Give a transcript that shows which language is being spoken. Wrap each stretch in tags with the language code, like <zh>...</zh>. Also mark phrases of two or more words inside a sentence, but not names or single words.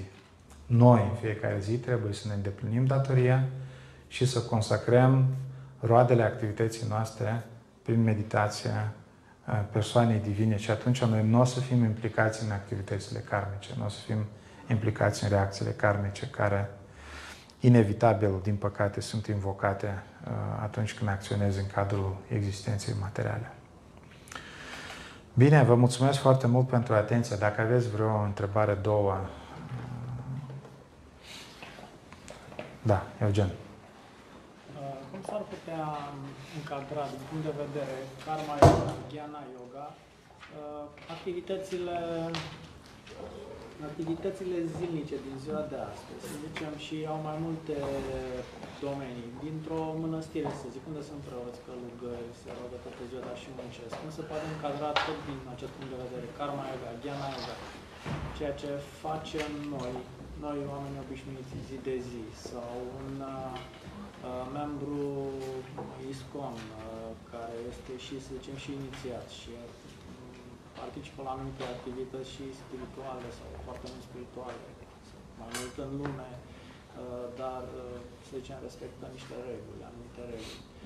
<ro>Noi, în fiecare zi, trebuie să ne îndeplinim datoria și să consacrăm roadele activității noastre prin meditația persoanei divine și atunci noi nu o să fim implicați în activitățile karmice, nu o să fim implicați în reacțiile karmice care inevitabil, din păcate, sunt invocate atunci când acționezi în cadrul existenței materiale. Bine, vă mulțumesc foarte mult pentru atenție. Dacă aveți vreo întrebare, două... Da, Eugen. Cum s-ar putea încadra, din punct de vedere</ro> <sa>karma yoga, jnana yoga,</sa> <ro>activitățile zilnice din ziua de astăzi, să zicem, și au mai multe domenii. Dintr-o mănăstire, să zic, unde sunt preoți, călugări, se roagă toată ziua, dar și muncesc. Cum se poate încadra tot din acest punct de vedere,</ro> <sa>karma yoga, jnana yoga,</sa> <ro>ceea ce facem noi oameni obișnuiți zi de zi, sau un membru ISKCON, care este și, să zicem, și inițiat și participă la anumite activități și spirituale sau foarte mult spirituale, sau mai mult în lume, dar, să zicem, respectă niște reguli, anumite reguli.</ro>